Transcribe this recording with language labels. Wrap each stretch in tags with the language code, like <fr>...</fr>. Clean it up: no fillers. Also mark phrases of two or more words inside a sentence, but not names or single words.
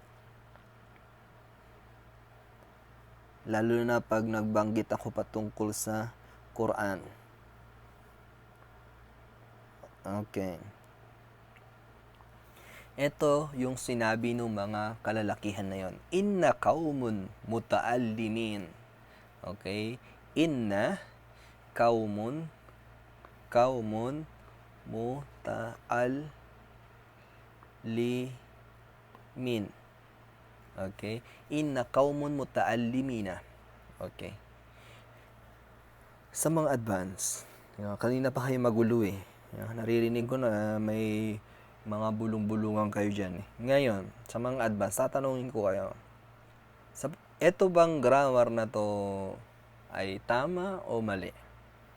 <tl>Lalo na pag nagbanggit ako patungkol sa Quran. Okay. Ito yung sinabi ng mga kalalakihan na yon.</tl> <ar>إنا قوم متعلمين.</ar> <tl>Okay?</tl> <ar>إنا قوم متعلمين.</ar> <tl>Okay?</tl> <ar>إنا قوم متعلمينَ.</ar> <tl>Okay? Sa mga advance, kanina pa kayo magulo eh. Naririnig ko na may mga bulong-bulungan kayo dyan eh. Ngayon, sa mga advance, tatanungin ko kayo, eto bang grammar na to ay tama o mali?</tl>